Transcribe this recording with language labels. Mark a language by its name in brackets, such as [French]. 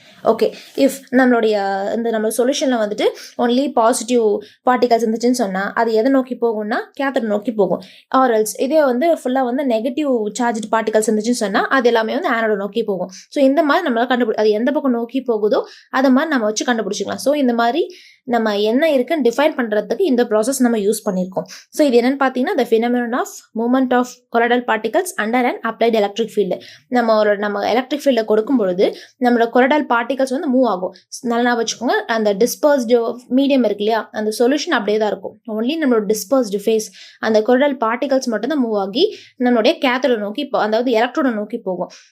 [Tamil] Okay, if நம்மளுடைய நம்ம சொல்யூஷனில் வந்துட்டு ஒன்லி பாசிட்டிவ் பார்ட்டிகல்ஸ் இருந்துச்சுன்னு சொன்னால் அது எதை நோக்கி போகும்னா கேத்தோட நோக்கி போகும். ஆர்எல்ஸ் இதே வந்து ஃபுல்லாக வந்து நெகட்டிவ் சார்ஜ் பார்ட்டிகல்ஸ் இருந்துச்சுன்னு சொன்னால் அது எல்லாமே வந்து ஆனோட நோக்கி போகும். ஸோ இந்த மாதிரி நம்மளால் அது எந்த பக்கம் நோக்கி போகுதோ அதை மாதிரி நம்ம வச்சு கண்டுபிடிச்சிக்கலாம். ஸோ இந்த மாதிரி நம்ம என்ன இருக்குன்னு டிஃபைன் பண்ணுறதுக்கு இந்த ப்ராசஸ் நம்ம யூஸ் பண்ணியிருக்கோம். ஸோ இது என்னென்னு பார்த்தீங்கன்னா [English] the phenomenon of movement of colloidal particles under an applied electric field. [Tamil] நம்ம எலக்ட்ரிக் ஃபீல்டை கொடுக்கும் பொழுது நம்மளோட கொலடால் பார்ட்டிகல்ஸ் வந்து மூவ் ஆகும். நல்லா வச்சுக்கோங்க, அந்த டிஸ்பர்ஸ்டு மீடியம் இருக்கு இல்லையா, அந்த சொல்யூஷன் அப்படியே தான் இருக்கும். ஒன்லி நம்மளோட டிஸ்பர்ஸ்டு ஃபேஸ் அந்த கொலடால் பார்ட்டிகல்ஸ் மட்டும் தான் மூவ் ஆகி நம்மளுடைய கேத்தோட நோக்கி அதாவது எலக்ட்ரோட நோக்கி போகும்.